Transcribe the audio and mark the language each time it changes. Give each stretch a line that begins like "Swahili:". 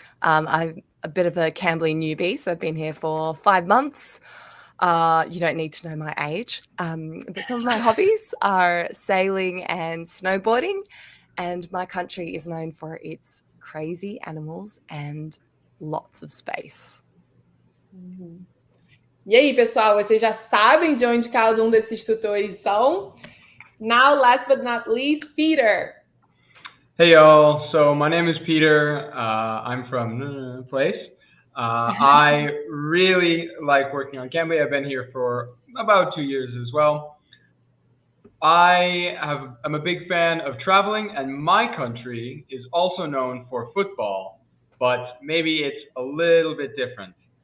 English: I'm a bit of a Cambly newbie, so I've been here for 5 months. You don't need to know my age, but some of my hobbies are sailing and snowboarding, and my country is known for its crazy animals and lots of space.
Portuguese: E aí, pessoal, vocês já sabem de onde cada um desses tutores são?
English: Now, last but not least, Peter. Hey, y'all. So my name is Peter. I'm from place. I really like working on Cambly. I've been here for about 2 years as well. I'm a big fan of traveling, and my country is also known for football, but maybe it's a little bit different.